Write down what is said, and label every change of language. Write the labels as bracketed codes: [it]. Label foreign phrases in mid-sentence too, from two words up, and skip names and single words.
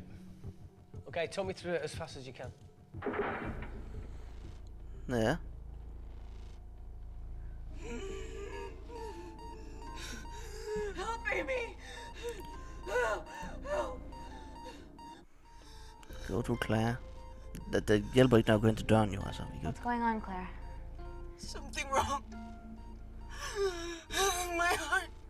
[en] Okay, talk me through it as fast as you can. [da] Ja. [en] Help, Amy! Help! Help! Go to Claire. [da] Det hjælper ikke, når jeg går ind til døren, jo, altså. [en] What's going on, Claire? Something wrong. My heart.